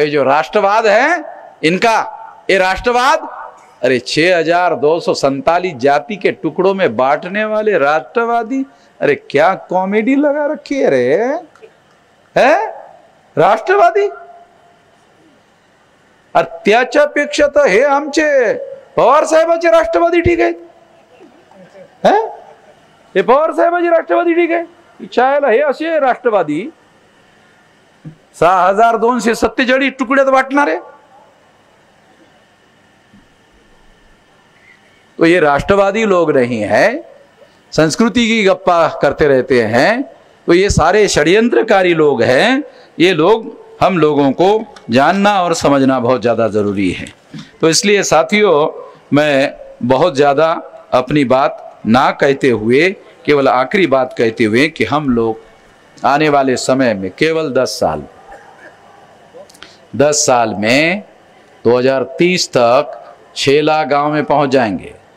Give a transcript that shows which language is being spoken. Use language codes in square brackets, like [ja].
[hi] ये जो राष्ट्रवाद है इनका, ये राष्ट्रवाद, अरे 6247 जाति के टुकड़ों में बांटने वाले राष्ट्रवादी, अरे क्या कॉमेडी लगा रखी है रे, है राष्ट्रवादी। [mr] त्याच्यापेक्षा तर हे आमचे पवार साहेबाचे राष्ट्रवादी ठीक आहेत, हे पवार साहेबाचे राष्ट्रवादी ठीक आहे। इच्छायला हे असे राष्ट्रवादी 6247 तुकड्यात वाटणारे। [hi] तो ये राष्ट्रवादी लोग नहीं है, संस्कृति की गप्पा करते रहते हैं। तो ये सारे षड्यंत्रकारी लोग हैं। ये लोग, हम लोगों को जानना और समझना बहुत ज़्यादा ज़रूरी है। तो इसलिए साथियों, मैं बहुत ज़्यादा अपनी बात ना कहते हुए, केवल आखिरी बात कहते हुए कि हम लोग आने वाले समय में केवल 10 साल में 2030 तक 6 लाख गांव में पहुंच जाएंगे।